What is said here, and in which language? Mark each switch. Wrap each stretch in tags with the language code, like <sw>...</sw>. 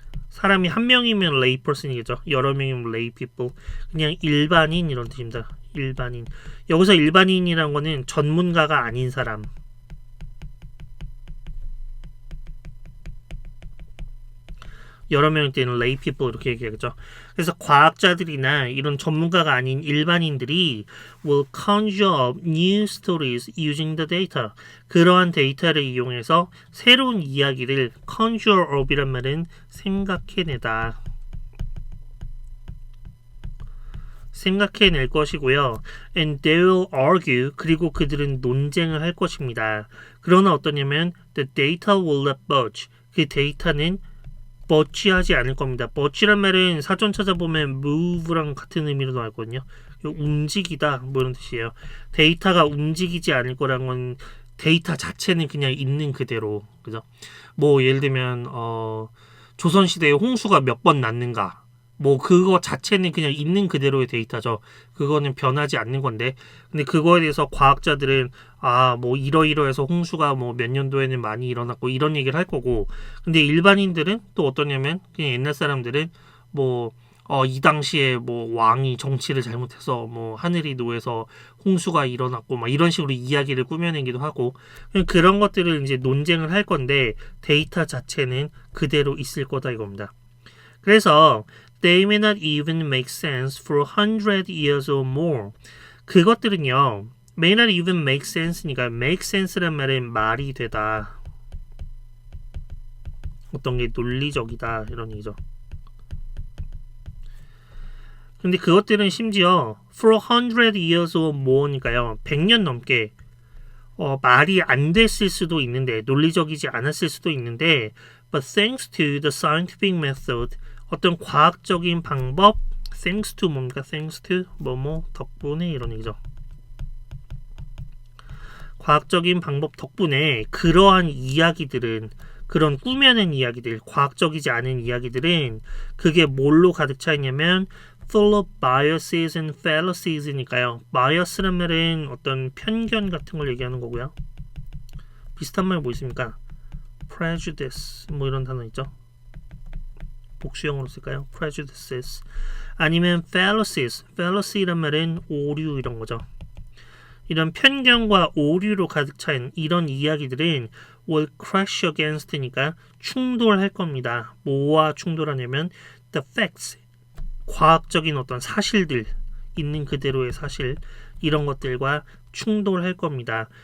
<ko>사람이 한 명이면 lay person이겠죠. 여러 명이면 lay people. 그냥 일반인 이런 뜻입니다. 일반인. 여기서 일반인이란 거는 전문가가 아닌 사람. 여러 명일 때는 lay people 이렇게 얘기하겠죠. 그래서 과학자들이나 이런 전문가가 아닌 일반인들이</ko> <en>will conjure up new stories using the data.</en> <ko>그러한 데이터를 이용해서 새로운 이야기를 conjure up이란 말은 생각해내다. 생각해낼 것이고요.</ko> <en>And they will argue.</en> <ko>그리고 그들은 논쟁을 할 것입니다. 그러나 어떠냐면</ko> <en>the data will not budge.</en> <ko>그 데이터는 budge하지 않을 겁니다. budge란 말은 사전 찾아보면 move랑 같은 의미로 나왔거든요. 움직이다 뭐 이런 뜻이에요. 데이터가 움직이지 않을 거란 건 데이터 자체는 그냥 있는 그대로, 그죠? 뭐 예를 들면 조선시대에 홍수가 몇 번 났는가, 뭐 그거 자체는 그냥 있는 그대로의 데이터죠. 그거는 변하지 않는 건데, 근데 그거에 대해서 과학자들은 뭐 이러이러해서 홍수가 뭐 몇 년도에는 많이 일어났고 이런 얘기를 할 거고, 근데 일반인들은 또 어떠냐면 그냥 옛날 사람들은 뭐 이 당시에 뭐 왕이 정치를 잘못해서 뭐 하늘이 노해서 홍수가 일어났고 막 이런 식으로 이야기를 꾸며내기도 하고, 그런 것들을 이제 논쟁을 할 건데 데이터 자체는 그대로 있을 거다 이겁니다.</ko> <en>그래서 they may not even make sense for 100 years or more.</en> <ko>그것들은요,</ko> <en>may not even make sense</en> <ko>니까 make sense란 말은 말이 되다. 어떤 게 논리적이다 이런 얘기죠. 근데 그것들은 심지어</ko> <en>for 100 years or more</en> <ko>니까요, 100년 넘게 말이 안 됐을 수도 있는데, 논리적이지 않았을 수도 있는데</ko> <en>But thanks to the scientific method,</en> <ko>어떤 과학적인 방법,</ko> <en>thanks to 뭡니까?</en> <ko>thanks to 뭐뭐 덕분에 이런 얘기죠. 과학적인 방법 덕분에 그러한 이야기들은 그런 꾸며낸 이야기들, 과학적이지 않은 이야기들은 그게 뭘로 가득 차 있냐면</ko> <en>full of biases and fallacies</en> <ko>니까요. bias란 말은 어떤 편견 같은 걸 얘기하는 거고요. 비슷한 말 뭐 있습니까? prejudice 뭐 이런 단어 있죠. 복수형으로 쓸까요?</ko> <en>prejudices 아니면 fallacies.</en> <ko>fallacy란 말은 오류 이런 거죠. 이런 편견과 오류로 가득 차인 이런 이야기들은</ko> <en>will crash against</en> <ko>니까 충돌할 겁니다. 뭐와 충돌하냐면</ko> <en>the facts,</en> <ko>과학적인 어떤 사실들, 있는 그대로의 사실 이런 것들과 충돌할 겁니다.</ko>